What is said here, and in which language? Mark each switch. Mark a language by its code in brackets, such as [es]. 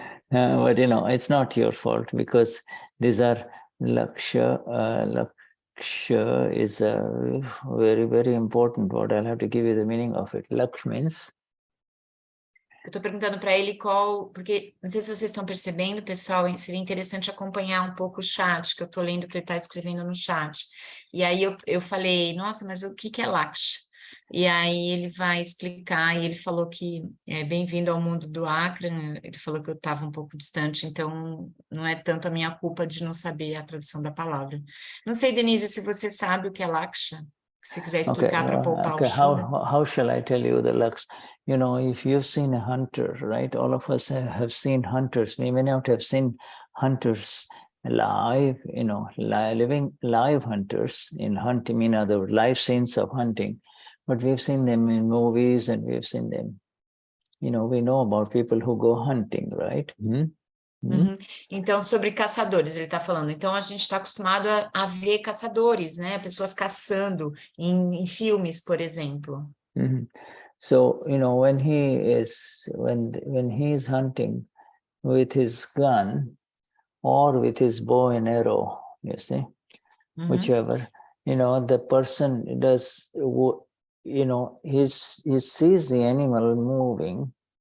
[en] But it's not your fault, because these are Laksha. Laksha is a very, very important word. I'll have to give you the meaning of it. Laksh means... [pt] Eu estou perguntando para ele porque não sei se vocês estão percebendo, pessoal, seria interessante acompanhar um pouco o chat, que eu estou lendo o que ele está escrevendo no chat. E aí eu falei, nossa, mas o que é Laksh? E aí ele vai explicar, e ele falou que bem-vindo ao mundo do Akram, ele falou que eu estava um pouco distante, então não é tanto a minha culpa de não saber a tradução da palavra. Não sei, Denise, se você sabe o que é Laksha, se quiser explicar para poupar o Shuddha. [en] How shall I tell you the Laksh? If you've seen a hunter, right? All of us have seen hunters. We may not have seen hunters live, living live hunters in hunting, in other words, live scenes of hunting. But we've seen them in movies, and we've seen them, we know about people who go hunting, right? [pt] Então, sobre caçadores, ele está falando. Então, a gente está acostumado a ver caçadores, né? Pessoas caçando em filmes, por exemplo. [en] So, when he's hunting with his gun or with his bow and arrow, you see, whichever, the person does, he sees the animal moving,